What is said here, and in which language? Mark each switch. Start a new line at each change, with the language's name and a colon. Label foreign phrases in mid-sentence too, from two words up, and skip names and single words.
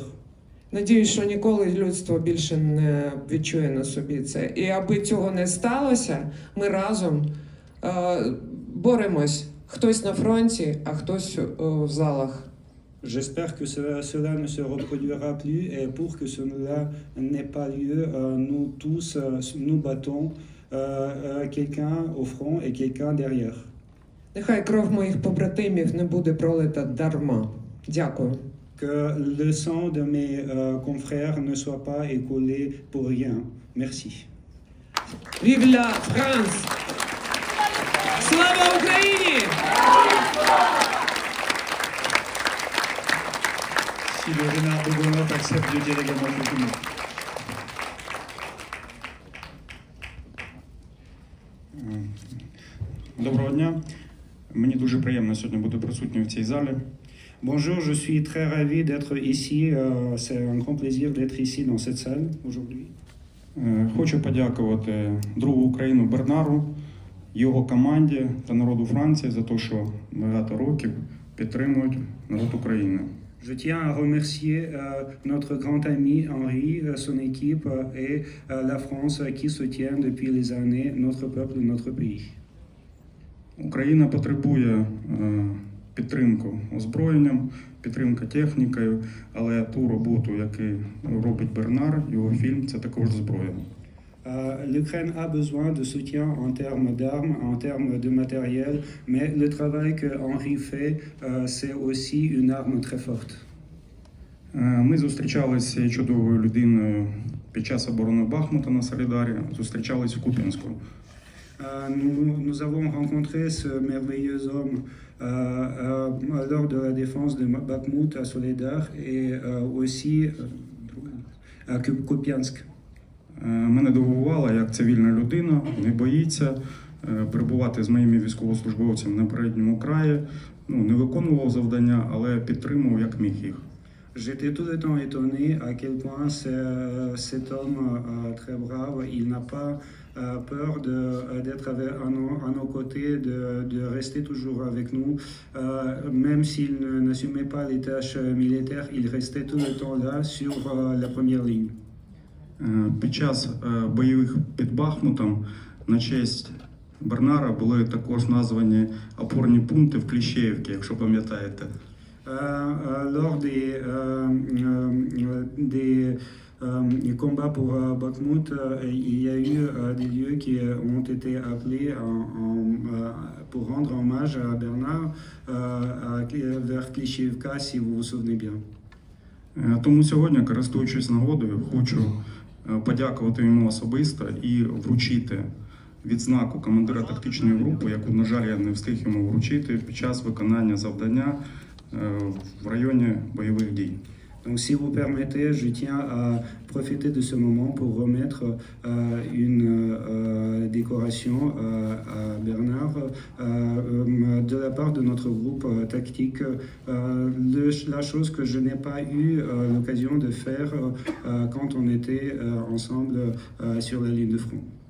Ukrainian: Надіюсь, що ніколи людство більше не відчує на собі це. І аби цього не сталося, ми разом боремось. Хтось на фронті, а хтось в залах.
French: J'espère que cela ne se reproduira plus et pour que cela n'ait pas lieu, nous tous nous battons quelqu'un au front et quelqu'un derrière.
Ukrainian: Нехай кров моїх побратимів не буде пролита дарма. Дякую.
French: Que le sang de mes confrères ne soit pas écoulé pour rien. Merci. Vive la France!
Ukrainian: Слава Україні!
French: Si le général Bogonov accepte de dire également quelques mots.
Ukrainian: Доброго дня. Мені дуже приємно сьогодні бути присутнім в цій залі.
French: Bonjour, je suis très ravi d'être ici. C'est un grand plaisir d'être ici dans cette salle aujourd'hui.
Ukrainian: Хочу подякувати другу Україну Бернару, його команді та народу Франції за те, що багато років підтримують народ України.
French: Je tiens à remercier notre grand ami Henri, son équipe et la France qui soutient depuis les années notre peuple, notre pays.
Ukrainian: Україна потребує підтримку озброєнням, підтримка технікою, але ту роботу, яку робить Бернар, його фільм, це також зброя.
French: L'Ukraine a besoin de soutien en termes d'armes, en termes de matériel, mais le travail que Henri fait, c'est aussi une arme très forte.
Ukrainian: Ми зустрічалися з цією чудовою людиною під час оборони Бахмута на Солідарі, зустрічались в Куп'янську.
French: Nous avons rencontré ce merveilleux homme lors de la défense de Bakhmut à Soledar et aussi à Kupiansk.
Ukrainian: Мене дивувало, як цивільна людина не боїться перебувати з моїми військовослужбовцями на передньому краї, не виконував завдання, але підтримував як міг їх.
French: J'étais tout le temps étonné à quel point cet homme très brave, il n'a pas peur d'être à nos côtés, de rester toujours avec nous. Même s'il n'assumait pas les tâches militaires, il restait tout le temps là sur la première ligne.
Ukrainian: Під час бойових під Бахмутом на честь Бернара були також названі опорні пункти в Кліщеївці, якщо пам'ятаєте.
French: Lors des combats pour Bakhmut, il y a eu des lieux qui ont été appelés pour rendre hommage à Bernard vers Klishchiivka, si vous vous souvenez bien.
Ukrainian: Тому сьогодні, користуючись нагодою, хочу подякувати йому особисто і вручити відзнаку командира тактичної групи, яку, на жаль, я не встиг йому вручити під час виконання завдання в районі бойових дій.
French: Donc, si vous permettez, je tiens à profiter de ce moment pour remettre une décoration à Bernard de la part de notre groupe tactique. La chose que je n'ai pas eu l'occasion de faire quand on était ensemble sur la ligne de front.